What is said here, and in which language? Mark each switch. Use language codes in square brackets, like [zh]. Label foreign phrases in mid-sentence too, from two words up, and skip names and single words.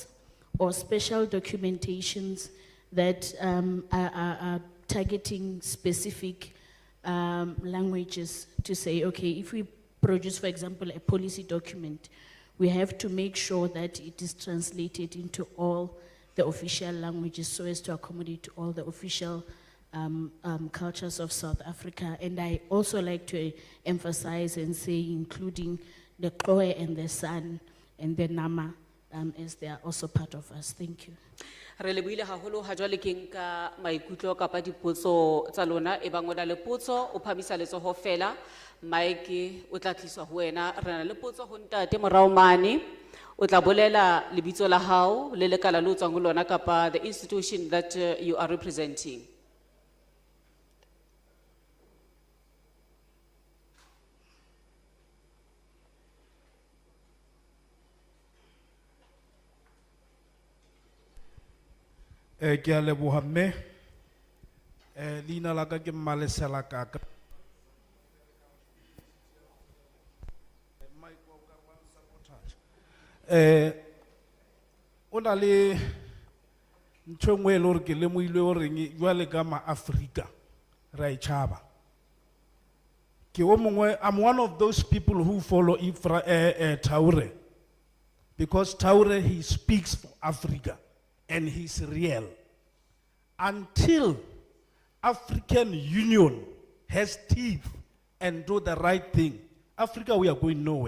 [en] or special documentations that are targeting specific languages to say, okay, if we produce, for example, a policy document, we have to make sure that it is translated into all the official languages so as to accommodate all the official cultures of South Africa. And I also like to emphasize and say, including the Kroe and the San and the Nama, as they are also part of us. Thank you. [st] Re lebohile haholo ha jwale ke nka maikutlo kapa dipotso tsa lona e bang o na le potso o phamisa letsoho fela Mike o tla tliswa ho wena re na le potso ho ntate morao mane o tla bolela lebitso la hao le lekala le o tswang ho lona kapa [en] the institution that you are representing. [st] Ke a leboha mme leina la ka ke Mmalesela Kaka o na le ntho engwe e le hore ke lemohile horeng jwale ka ma-Afrika ra e tjhaba ke o mongwe [en] I'm one of those people who follow Taure because Taure he speaks for Africa and he's real. Until African Union has teeth and do the right thing, Africa, we are going nowhere.